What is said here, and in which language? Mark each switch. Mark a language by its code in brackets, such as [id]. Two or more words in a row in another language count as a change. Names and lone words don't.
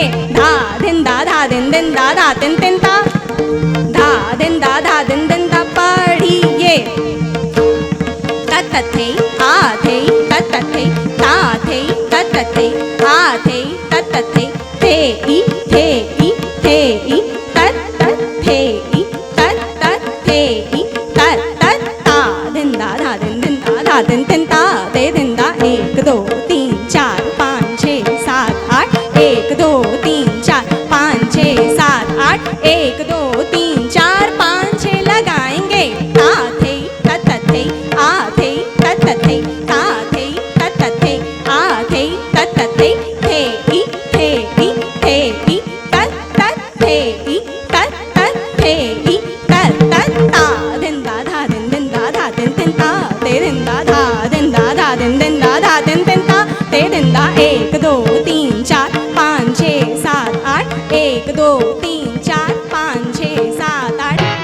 [hi] धा दिन दा धा दिन दा धा दिन ता धा दिन दा धा दिन ता पढ़िए। तथे आ थे तथे ता थे तथे आ थे तथे थे ई थे तत थे ई तत थे ई तत ता दिन दा धा दिन ता ते दिन दा। 1 2 3 4 5 6 7 8 1 2 3 4 5 6 7 8 1 2 3 4 5 6 लगाएंगे। ता थे तथे आ थे तथे ता थे तथे आ थे तथे थे ई तत थे ई तत थे ई तत ता दिन दा धा दिन ता ते दिन दा धा दिन दा दिन ता ते दिन दा। 1 2 3 4 5 6 7 8 1 2 3 4 5 6 7 8।